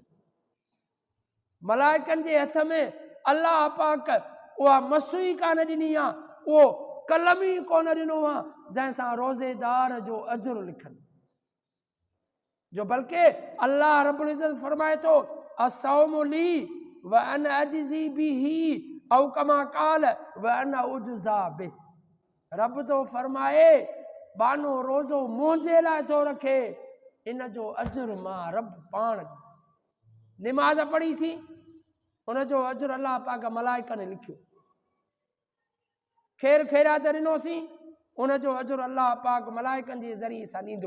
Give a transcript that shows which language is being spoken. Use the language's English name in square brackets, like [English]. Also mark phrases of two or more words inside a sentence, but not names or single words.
[Sindhi] मलाइकनि जे हथ में अलाह पाक उहा मस ई कान ॾिनी आहे, उहो कलम ई कोन ॾिनो आहे जंहिंसां रोज़ेदार जो अजर लिखनि। जो बल्कि [Arabic] الله رب العزة [Sindhi] फरमाए थो [Arabic] الصوم لي وأنا أجزي به أو كما قال وأنا أجزى به. [Sindhi] रब तो फरमाए बानो रोज़ो मुंहिंजे लाइ थो रखे, इन जो अजर मां रब पाण। निमाज़ पढ़ीसीं, उन जो अजर अल्लाह पाक मलाइकनि लिखियो। ख़ैर ख़ैरात ॾिनोसीं, उन जो अजर अल्लाह पाक मलाइकनि जे ज़रिए सां ॾींदो।